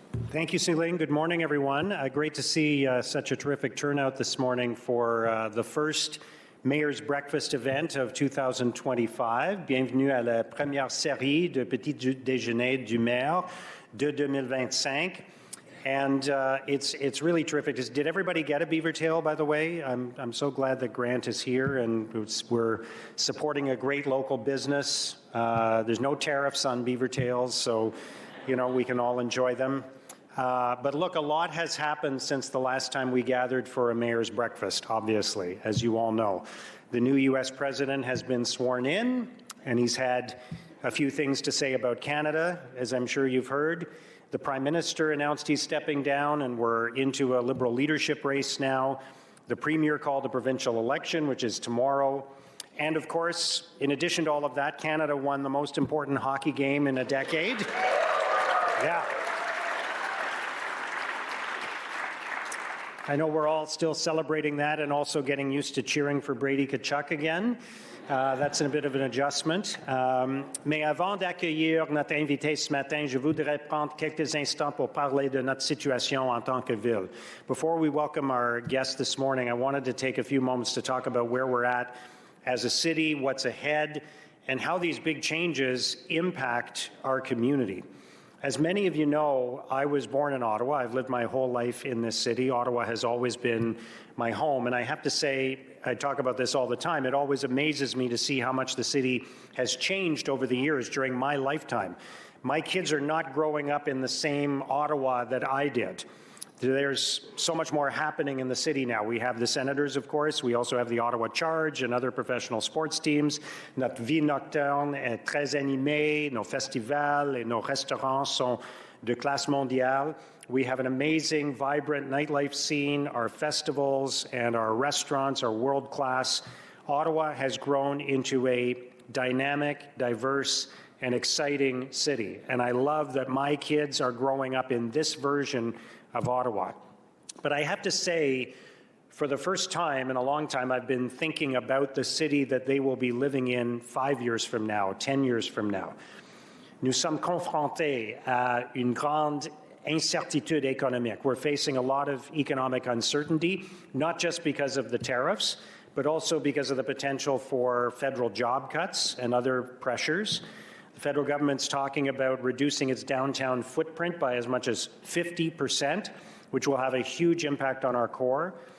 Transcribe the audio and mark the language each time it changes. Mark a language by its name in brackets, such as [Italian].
[English] Thank you, Celine. Good morning, everyone. Great to see such a terrific turnout this morning for the first Mayor's Breakfast event of 2025. [French] Bienvenue à la première série de petits déjeuners du maire de 2025. [English] And it's really terrific. Did everybody get a beaver tail, by the way? I'm so glad that Grant is here, and we're supporting a great local business. There's no tariffs on beaver tails, so we can all enjoy them. But look, a lot has happened since the last time we gathered for a mayor's breakfast, obviously, as you all know. The new U.S. president has been sworn in, and he's had a few things to say about Canada, as I'm sure you've heard. The Prime Minister announced he's stepping down, and we're into a Liberal leadership race now. The Premier called a provincial election, which is tomorrow. And of course, in addition to all of that, Canada won the most important hockey game in a decade. Yeah. I know we're all still celebrating that and also getting used to cheering for Brady Tkachuk again. That's a bit of an adjustment. [French] Mais avant d'accueillir notre invité ce matin, je voudrais prendre quelques instants pour parler de notre situation en tant que ville. [English] Before we welcome our guest this morning, I wanted to take a few moments to talk about where we're at as a city, what's ahead, and how these big changes impact our community. As many of you know, I was born in Ottawa. I've lived my whole life in this city. Ottawa has always been my home, and I have to say, I talk about this all the time, it always amazes me to see how much the city has changed over the years during my lifetime. My kids are not growing up in the same Ottawa that I did. There's so much more happening in the city now. We have the Senators, of course. We also have the Ottawa Charge and other professional sports teams. [French] Notre vie nocturne est très animée. Nos festivals et nos restaurants sont de classe mondiale. [English] We have an amazing, vibrant nightlife scene. Our festivals and our restaurants are world-class. Ottawa has grown into a dynamic, diverse, and exciting city. And I love that my kids are growing up in this version of Ottawa. But I have to say, for the first time in a long time, I've been thinking about the city that they will be living in 5 years from now, 10 years from now. [French] Nous sommes confrontés à une grande incertitude économique. [English] We're facing a lot of economic uncertainty, not just because of the tariffs, but also because of the potential for federal job cuts and other pressures. The federal government's talking about reducing its downtown footprint by as much as 50%, which will have a huge impact on our core.